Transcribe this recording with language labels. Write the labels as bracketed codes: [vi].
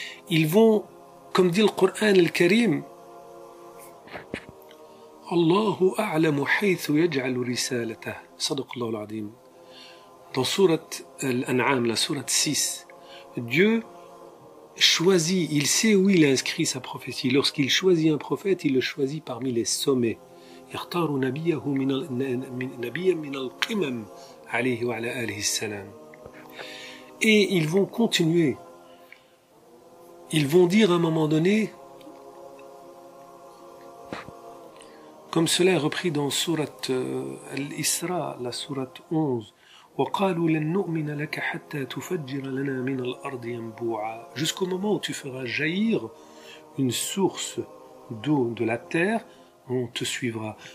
[fr] Ils vont, comme dit le Coran al-Karim, [ar] Allahu a'lamu haythu yaj'alu risalatah. Sadaqallahu al-azim. [fr] Dans sourate Al-An'am, la sourate 6, Dieu choisit, il sait où il inscrit sa prophétie. Lorsqu'il choisit un prophète, il le choisit parmi les sommets. [ar] يختار نبيه نبيا من القمم عليه وعلى آله السلام. [fr] Et ils vont continuer. Ils vont dire à un moment donné, comme cela est repris dans sourate Al-Isra, la sourate 11, [ar] وَقَالُوا لَن نُؤْمِنَ لَكَ حَتَّى تُفَجِّرَ لَنَا مِنَ الْأَرْضِ يَنبُوعًا, [fr] jusqu'au moment où tu feras jaillir une source d'eau de la terre, on te suivra.